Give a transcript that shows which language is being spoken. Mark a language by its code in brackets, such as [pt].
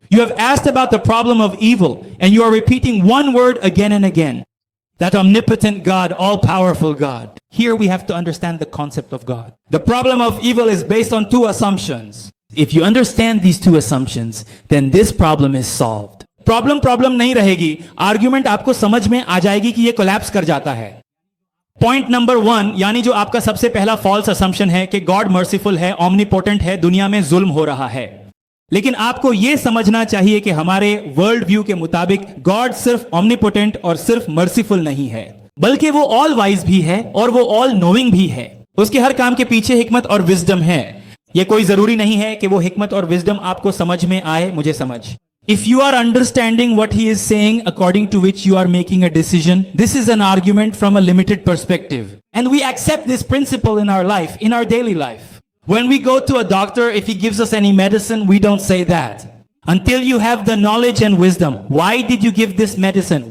[en] You have asked about the problem of evil, and you are repeating one word again and again. That omnipotent God, all-powerful God. Here we have to understand the concept of God. The problem of evil is based on two assumptions. If you understand these two assumptions, then this problem is solved. [hi] Problem नहीं रहेगी, argument आपको समझ में आ जाएगी कि ये collapse कर जाता है. पॉइंट नंबर 1, यानी जो आपका सबसे पहला फॉल्स असम्पशन है कि गॉड मर्सीफुल है, ऑमनीपोटेंट है, दुनिया में जुल्म हो रहा है. लेकिन आपको यह समझना चाहिए कि हमारे वर्ल्ड व्यू के मुताबिक गॉड सिर्फ ऑमनीपोटेंट और सिर्फ मर्सीफुल नहीं है, बल्कि वो ऑल वाइज भी है और वो ऑल नोइंग भी है. उसके हर काम के पीछे हिकमत और विजडम है. ये कोई जरूरी नहीं है कि वो हिकमत और विजडम आपको समझ में आए, मुझे समझ. [en] If you are understanding what he is saying according to which you are making a decision, this is an argument from a limited perspective. And we accept this principle in our life, in our daily life. When we go to a doctor, if he gives us any medicine, we don't say that. Until you have the knowledge and wisdom, why did you give this medicine?